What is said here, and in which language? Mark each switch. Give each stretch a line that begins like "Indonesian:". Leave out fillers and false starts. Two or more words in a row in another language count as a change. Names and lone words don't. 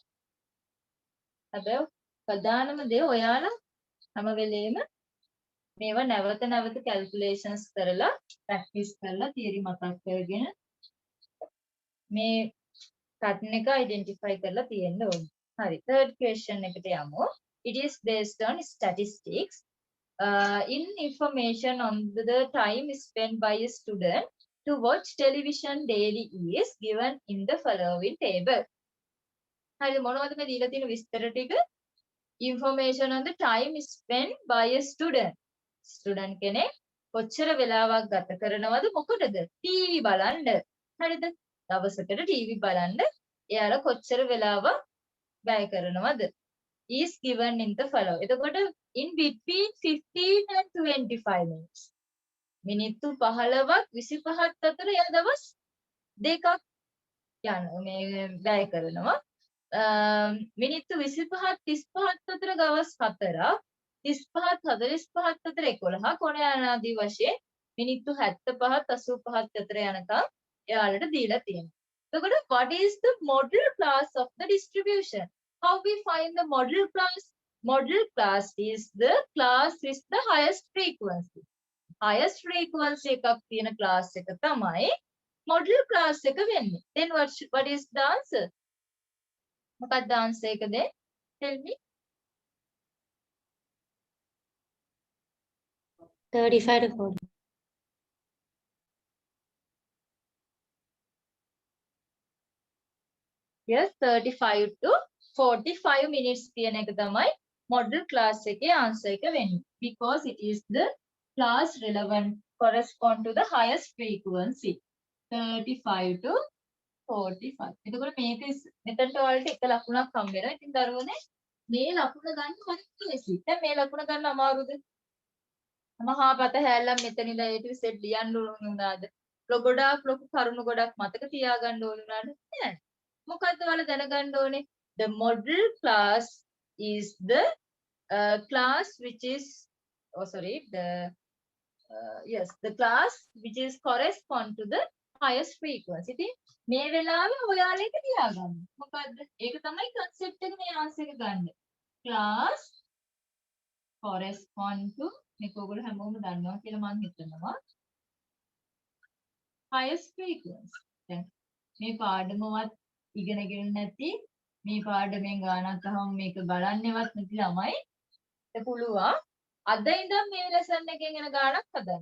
Sinhala: හැබැයි ප්‍රධානම දේ ඔයාලා හැම වෙලේම මේවා නැවත නැවත කැල්කියුලේෂන්ස් කරලා ප්‍රැක්ටිස් කරලා තියරි මතක් කරගෙන මේ පැටර්න් එක අයිඩෙන්ටිෆයි කරලා තියෙන්න ඕනේ. හරි.
English: third question
Sinhala: එකට යමු.
English: It is based on statistics. In information on the time spent by a student to watch television daily is given in the following table.
Sinhala: හරි මොනවද මේ දීලා තියෙන විස්තර ටික?
English: Information on the time spent by a student.
Sinhala: Student කෙනෙක් කොච්චර වෙලාවක් ගත කරනවද මොකටද? ටීවී බලන්න. හරිද? දවසකට ටීවී බලන්න එයාලා කොච්චර වෙලාවක් වැය කරනවද?
English: Is given in the following. එතකොට in between 15 and 25 minutes.
Sinhala: මිනිත්තු 15ක් 25ක් අතර එයා දවස් දෙකක් යන මේ වැය කරනවා. මිනිත්තු 25ක් 35ක් අතර දවස් 4ක් 35ක් 45ක් අතර 11ක් ඔන යනාදී වශයෙන් මිනිත්තු 75ක් 85ක් අතර යනකම් එයාලට දීලා තියෙනවා.
English: එතකොට what is the model class of the distribution? How we find the model class? Model class is the class with the highest frequency. Highest frequency
Sinhala: එකක් තියෙන class එක තමයි
English: model class
Sinhala: එක වෙන්නේ.
English: Then what is the answer?
Sinhala: මොකක්ද answer එක
English: then? Tell me. 35 to 40. Yes, 35 to 45 minutes
Sinhala: කියන එක තමයි
English: model class
Sinhala: එකේ answer එක වෙන්නේ.
English: Because it is the class relevant correspond to the highest frequency. 35 to 45.
Sinhala: එතකොට මේක මෙතනට ඔයාලට එක ලකුණක් හම්බ වෙනවා. ඉතින් දරුවනේ මේ ලකුණ ගන්න හරි ලේසි. දැන් මේ ලකුණ ගන්න අමාරුද? මහා පත හැල්ලම් මෙතන ඉඳලා
English: A to Z
Sinhala: ලියන්න ඕන උනාද? ගොඩාක් ලොකු කරුණු ගොඩක් මතක තියාගන්න ඕන උනාද? නෑ. මොකද්ද ඔයාලා දැනගන්න ඕනේ?
English: The model class is the class which is the class which is correspond to the highest frequency.
Sinhala: ඉතින් මේ වෙලාවේ ඔයාලා ඒක තියාගන්න. මොකද්ද? ඒක තමයි concept එක මේ answer එක ගන්න.
English: Class correspond to
Sinhala: මේක ඔයගොල්ලෝ හැමෝම දන්නවා කියලා මම හිතනවා.
English: Highest frequency.
Sinhala: දැන් මේ පාඩමවත් ඉගෙනගෙන නැති මේ පාඩමෙන් ගානක් අහම මේක බලන්නේවත් නැති ළමයි පුළුවන් අද ඉඳන් මේ ලෙසන් එකෙන් එන ගානක් හදන්න.